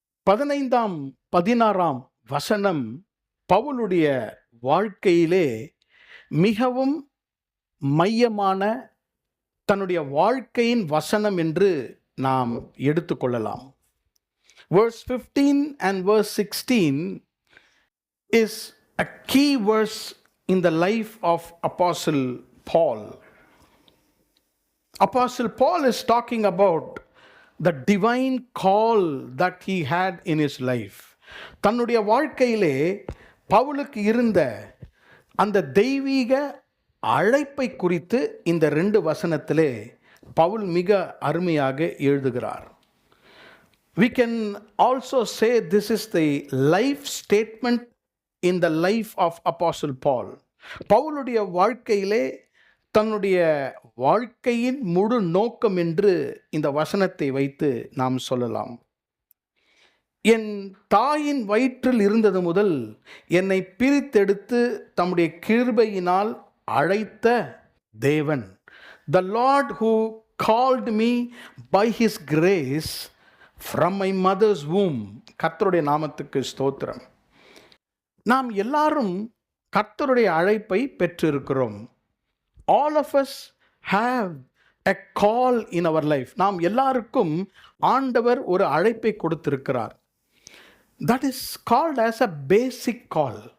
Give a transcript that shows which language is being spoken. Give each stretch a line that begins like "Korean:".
Tamil: 15, 16 வசனம் பவுலுடைய வாழ்க்கையிலே மிகவும் மையமான தன்னுடைய வாழ்க்கையின் வசனம் என்று நாம் எடுத்துக்கொள்ளலாம்.
English: Verse 15 and verse 16 is a key verse in the life of Apostle Paul. Apostle Paul is talking about the divine call that he had in his life.
Tamil: தன்னுடைய வாழ்க்கையிலே பவுலுக்கு இருந்த அந்த தெய்வீக அழைப்பை குறித்து இந்த 2 வசனத்திலே பவுல் மிக அருமையாக எழுதுகிறார்.
English: We can also say this is the life statement in the life of Apostle Paul.
Tamil: பவுலுடைய வாழ்க்கையிலே தன்னுடைய வாழ்க்கையின் முழு நோக்கம் என்று இந்த வசனத்தை வைத்து நாம் சொல்லலாம். என் தாயின் வயிற்றில் இருந்தது முதல் என்னை பிரித்தெடுத்து தம்முடைய கிருபையினால் அழைத்த தேவன்,
English: the Lord who called me by his grace from my mother's womb.
Tamil: கர்த்தருடைய நாமத்துக்கு ஸ்தோத்திரம். நாம் எல்லாரும் கர்த்தருடைய அழைப்பை பெற்றிருக்கிறோம்.
English: All of us have a call in our life.
Tamil: நாம் எல்லாருக்கும் ஆண்டவர் ஒரு அழைப்பை கொடுத்திருக்கிறார்.
English: That is called as a basic call.